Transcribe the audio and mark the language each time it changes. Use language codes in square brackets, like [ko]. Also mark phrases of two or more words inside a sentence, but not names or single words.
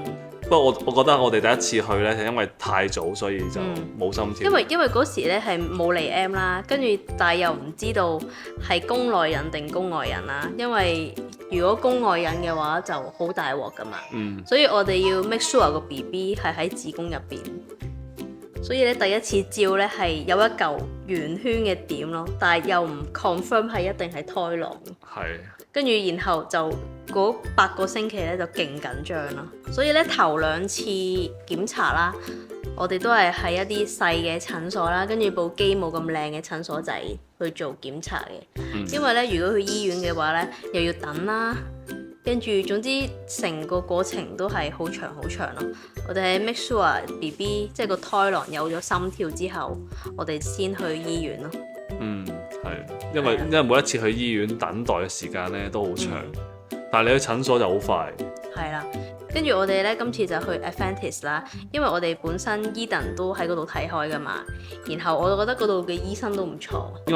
[yue] 不過我覺得我哋第一次去咧，係因為太早，所以就冇心跳。因為嗰時咧係冇嚟 M 啦，跟住但係又唔知道係宮內孕定宮外孕啦。因為如果宮外孕嘅話就好大鑊噶嘛。所以我哋要 [en] make sure [yue] 個 BB 係喺子宮入邊。所以咧第一次照咧係有一嚿圓圈嘅點咯，但係又唔 confirm 係一定係胎囊。係。跟住然後就嗰8個星期咧就勁緊張啦，所以咧頭2次檢查啦，我哋都係喺一啲細嘅診所啦，跟住部機冇咁靚嘅診所仔去做檢查嘅。因為咧如果去醫院嘅話咧又要等啦，跟住總之成個過程都係好長好長咯。我哋係 [en] make sure [yue] BB 即係個胎囊有咗心跳之後，我哋先去醫院咯。係，因為每一次去醫院等待嘅時間咧都好長，但係你去診所就好快。係啦，跟住我哋咧今次就去 Adventist 啦，因為我哋本身 Eden 都喺嗰度睇開噶嘛，然後我就覺得嗰度嘅醫生都唔錯。因